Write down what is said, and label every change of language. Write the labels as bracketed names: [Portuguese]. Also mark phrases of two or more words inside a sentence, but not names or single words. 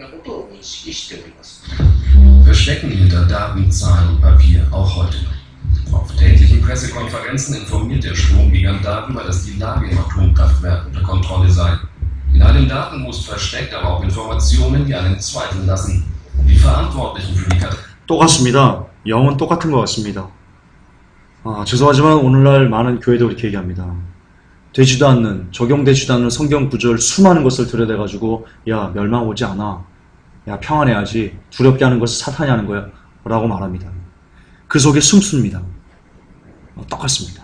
[German] Verstecken hinter Daten, Zahlen und Papier, auch heute noch. Auf täglichen Pressekonferenzen informiert der Stromgigant darüber, dass die Lage im Atomkraftwerk unter Kontrolle sei. In all den Daten muss versteckt, aber auch Informationen, die einen zweifeln lassen. Die Verantwortlichen für die Katastrophe. [Korean] 똑같습니다. 영은 똑같은 것 같습니다. 죄송하지만 오늘날 많은 교회도 그렇게 얘기합니다. 되지도 않는, 적용되지도 않는 성경 구절 수많은 것을 들여대가지고 야 멸망 오지 않아. 야 평안해야지. 두렵게 하는 것을 사탄이 하는 거야. 라고 말합니다. 그 속에 숨습니다. 똑같습니다.